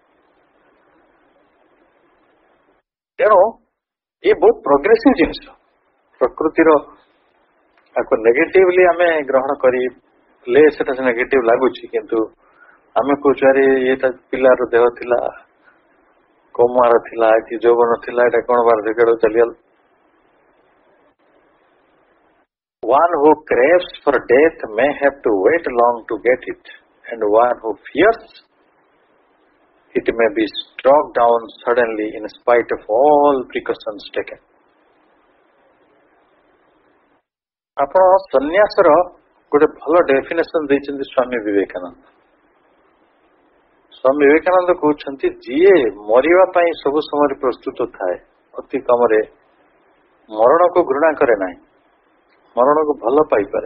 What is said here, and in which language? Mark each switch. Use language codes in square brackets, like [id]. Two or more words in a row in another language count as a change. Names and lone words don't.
[or] ତେଣୁ ଏ ବହୁତ ପ୍ରୋଗ୍ରେସିଭ ଜିନିଷ। ପ୍ରକୃତିର ତାକୁ ନେଗେଟିଭଲି ଆମେ ଗ୍ରହଣ କରିଲେ ସେଟା ନେଗେଟିଭ ଲାଗୁଛି, କିନ୍ତୁ ଆମେ କହୁଛୁ ଆରେ ଏଇଟା ପିଲାର ଦେହ ଥିଲା, କୌମାର ଥିଲା କି ଯୌବନ ଥିଲା, ଏଇଟା କଣ ବାର୍ଦ୍ଧକ୍ୟ ଚାଲିଗଲା। [en] One who craves for death may have to wait long to get it, and one who fears it may be struck down suddenly in spite of all precautions taken. [or] ଆପଣ ସନ୍ନ୍ୟାସର ଗୋଟେ ଭଲ ଡେଫିନେସନ ଦେଇଛନ୍ତି ସ୍ୱାମୀ ବିବେକାନନ୍ଦ। ସ୍ୱାମୀ ବିବେକାନନ୍ଦ କହୁଛନ୍ତି, ଯିଏ ମରିବା ପାଇଁ ସବୁ ସମୟରେ ପ୍ରସ୍ତୁତ ଥାଏ, ଅତି କମରେ ମରଣକୁ ଘୃଣା କରେ ନାହିଁ, ମରଣକୁ ଭଲ ପାଇପାରେ।